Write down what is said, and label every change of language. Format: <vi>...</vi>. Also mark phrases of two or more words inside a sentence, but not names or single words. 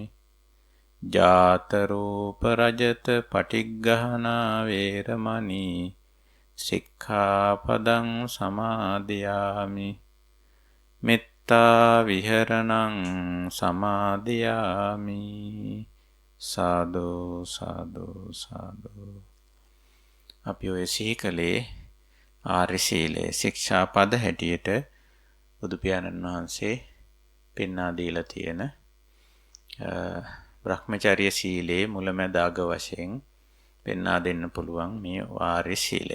<pi>ජාත රූප රජත පටිග්ගහනා වේරමණී සික්ඛාපදං සමාදියාමි. මෙත්තා විහරණං සමාදියාමි. සාදු සාදු සාදු.</pi> <si>අපි ඔය සිහි කළේ ආර්ය සීලයේ ශික්ෂා පද හැටියට බුදු පියාණන් වහන්සේ පෙන්වා දීලා තියෙන බ්‍රහ්මචර්ය සීලයේ මුලැමැද අග වශයෙන් පෙන්වා දෙන්න පුළුවන් මේ ආර්ය සීලය.</si>